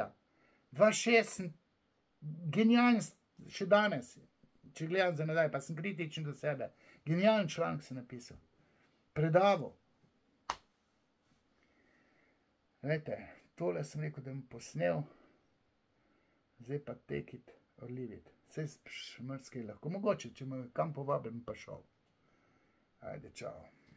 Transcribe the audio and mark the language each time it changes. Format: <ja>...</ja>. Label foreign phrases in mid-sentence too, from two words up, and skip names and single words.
<sl>2.6 sem genijalen še danes, če gledam za nazaj, pa sem kritičen do sebe. Genijalen članek sem napisal. Predaval. Glejte, tole sem rekel, da bom posnel. Zdaj pa</sl> <en>take it or leave it.</en> <sl>Saj še marsikaj lahko. Mogoče, če me kam povabim, pa šel. Ajde, čau.</sl>